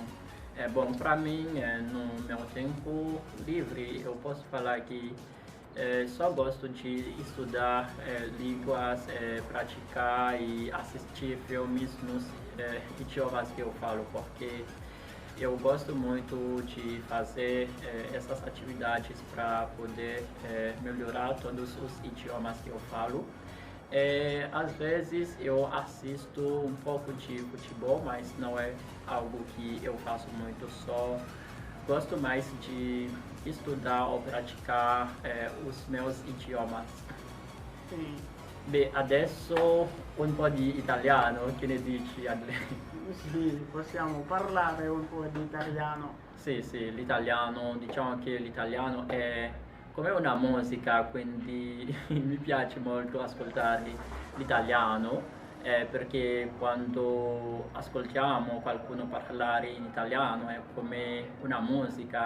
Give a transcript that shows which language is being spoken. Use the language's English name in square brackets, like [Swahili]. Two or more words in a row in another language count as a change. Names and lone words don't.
[Portuguese] Bom, para mim, no meu tempo livre, eu posso falar que só gosto de estudar línguas, praticar e assistir filmes nos idiomas que eu falo, porque eu gosto muito de fazer essas atividades para poder melhorar todos os idiomas que eu falo. Às vezes eu assisto um pouco de futebol, mas não é algo que eu faço muito, só gosto mais de estudar ou praticar os meus idiomas. Sim. [Italian] Beh, adesso un po' di italiano, che ne dici, Adle? Sì, possiamo parlare un po' di italiano. Sì, l'italiano, diciamo che l'italiano è come una musica, quindi mi piace molto ascoltare l'italiano, perché quando ascoltiamo qualcuno parlare in italiano è come una musica.